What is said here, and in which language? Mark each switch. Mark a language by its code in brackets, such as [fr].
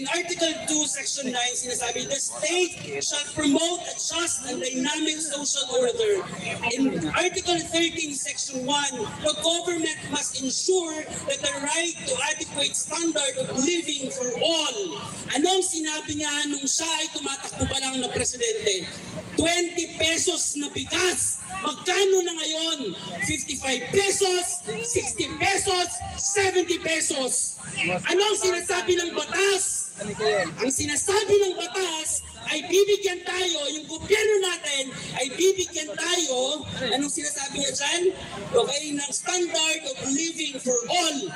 [en] In Article 2, Section 9, [tl] sinasabi, [en] the state shall promote a just and dynamic social order. In Article 13, Section 1, the government must ensure that the right to adequate standard of living for all. [tl] Anong sinabi niya nung siya ay tumatakbo pa lang na presidente? 20 pesos na bigas. Magkano na ngayon? 55 pesos, 60 pesos, 70 pesos. Anong sinasabi ng batas? Ang sinasabi ng batas ay bibigyan tayo, yung gobyerno natin ay bibigyan tayo, anong sinasabi niya dyan? [en] Okay, ng standard of living for all.